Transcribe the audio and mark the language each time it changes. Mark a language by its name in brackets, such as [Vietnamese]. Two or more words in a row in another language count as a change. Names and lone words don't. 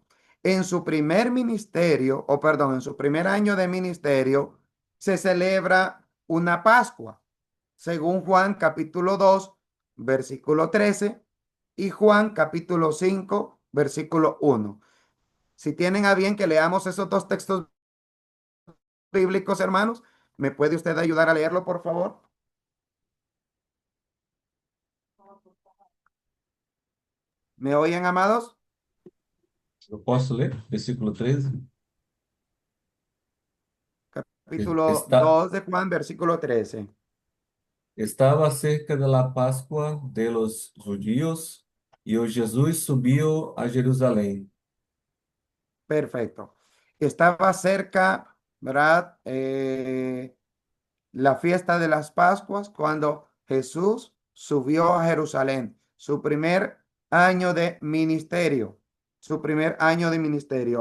[Spanish] En su primer ministerio, o perdón, en su primer año de ministerio, se celebra una Pascua, según Juan capítulo 2 versículo 13 y Juan capítulo 5 versículo 1. Si tienen a bien que leamos esos dos textos bíblicos, hermanos, ¿me puede usted ayudar a leerlo, por favor? ¿Me oyen, amados? [Portuguese] Eu posso ler? Versículo 13. Capítulo Está, [Spanish] 2 de Juan, versículo 13. [Portuguese] estava cerca de la Páscoa [Spanish] de los judíos [Portuguese] e o Jesus subiu a Jerusalém. [Spanish] Perfecto. Estaba cerca, ¿verdad? La fiesta de las Pascuas cuando Jesús subió a Jerusalén, su primer año de ministerio, su primer año de ministerio.